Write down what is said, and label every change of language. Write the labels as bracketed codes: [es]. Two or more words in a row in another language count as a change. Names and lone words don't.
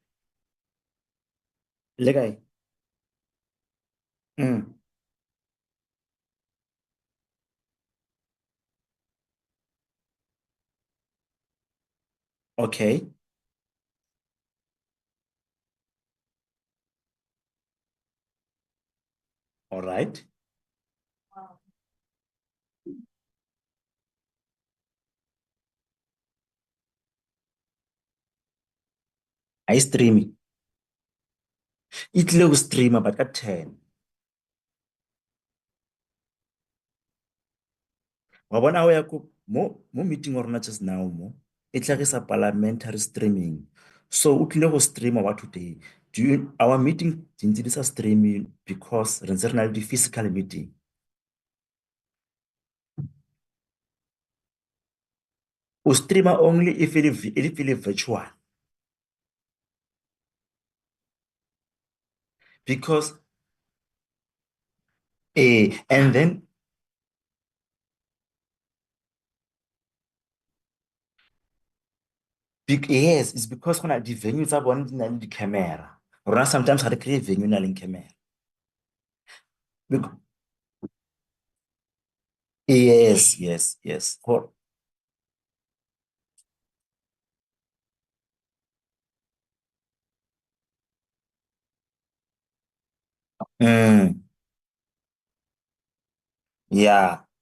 [tn] Le kae? [en] Okay. All right. I stream. [tn] E tlile go streama but ka 10. Wa bona ha o ya ko mo meeting wa rona [en] just now [tn] mo e tlhagisa [en] parliamentary streaming. [tn] So o tlile go streama [en] what today? Our meeting [tn] di ntse di sa streaming because re ntse re na le di-physical meeting. O streama [en] only if [tn] e le virtual. [en] Because and then yes, it's because when the venue [tn] tsa bone di na le di-camera. Rona sometimes ha re kry venue e nang le camera. [en] Bec- Yes, yes, yes. Mm, yeah.